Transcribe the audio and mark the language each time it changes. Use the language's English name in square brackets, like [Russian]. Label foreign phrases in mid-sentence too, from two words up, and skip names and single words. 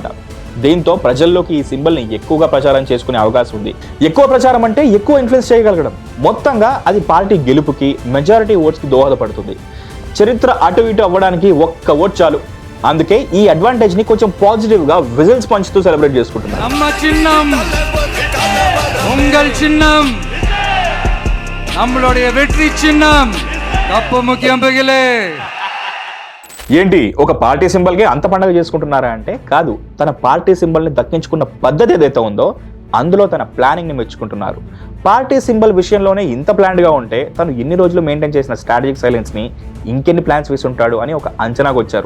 [Telugu] దీంతో ప్రజల్లోకి ఈ సింబల్ని ఎక్కువగా ప్రచారం చేసుకునే అవకాశం ఉంది. ఎక్కువ ప్రచారం అంటే ఎక్కువ ఇన్ఫ్లుయెన్స్ చేయగలగడం. మొత్తంగా అది పార్టీ గెలుపుకి, [English] majority votes-ki [Telugu] దోహదపడుతుంది. చరిత్ర అటు ఇటు అవ్వడానికి ఒక్క ఓట్ చాలు. అందుకే ఈ అడ్వాంటేజ్ ని కొంచెం పాజిటివ్ గా విజిల్స్ పంచుతూ సెలబ్రేట్ చేసుకుంటున్నారు. [Tamil] நம்ம சின்னம் உங்கள் சின்னம் நம்மளுடைய வெற்றி சின்னம் தப்பு முக்கியம் பகிலே. [Telugu] ఏంటి ఒక [English] party symbolki [Telugu] అంత పండుగ చేసుకుంటున్నారా అంటే కాదు, తన [English] party symbolni [Telugu] దక్కించుకున్న పద్ధతి ఏదైతే ఉందో అందులో తన ప్లానింగ్ని మెచ్చుకుంటున్నారు. [English] party symbol [Telugu] విషయంలోనే ఇంత ప్లాన్డ్గా ఉంటే తను ఇన్ని రోజులు మెయింటైన్ చేసిన [English] strategic silenceni [Telugu] ఇంకెన్ని ప్లాన్స్ వేసి ఉంటాడు అని ఒక అంచనాకు వచ్చారు.